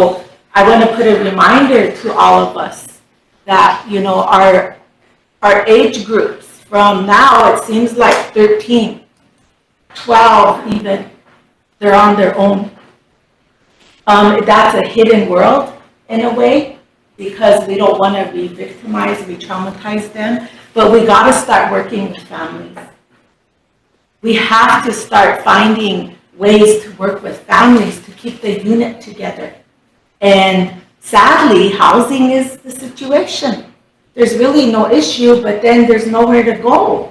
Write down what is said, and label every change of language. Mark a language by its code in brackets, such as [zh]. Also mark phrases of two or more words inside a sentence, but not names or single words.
[en] So I want to put a reminder to all of us that, you know, our age groups from now, it seems like 13, 12 even, they're on their own. That's a hidden world in a way, because we don't want to re-victimize, re-traumatize them, but we got to start working with families. We have to start finding ways to work with families to keep the unit together. And sadly, housing is the situation. There's really no issue, but then there's nowhere to go.